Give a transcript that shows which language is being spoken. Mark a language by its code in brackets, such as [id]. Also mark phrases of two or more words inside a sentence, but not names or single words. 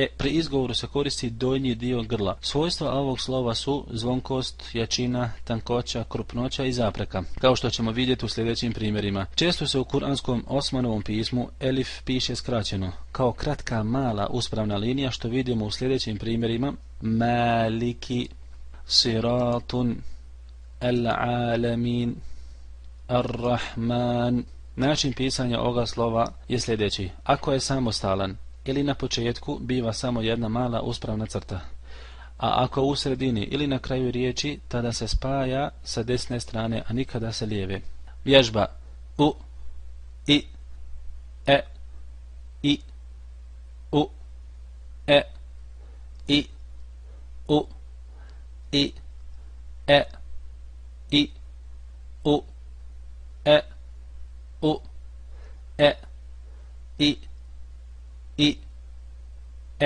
[bs] Pri izgovoru se koristi donji dio grla. Svojstva ovog slova su zvonkost, jačina, tankoća, krupnoća i zapreka, kao što ćemo vidjeti u sljedećim primjerima. Često se u kuranskom Osmanovom pismu elif piše skraćeno, kao kratka mala uspravna linija, što vidimo u sljedećim primjerima. [ar] مالكِ، صراطٌ، العالمين، الرحمن. [bs] Način pisanja ovoga slova je sljedeći. Ako je samostalan ili na početku, biva samo jedna mala uspravna crta, a ako u sredini ili na kraju riječi, tada se spaja sa desne strane, a nikada sa lijeve. Vježba: u, i, e, i, u, e, i, u, i, e, i, u, e, u, e, i, e.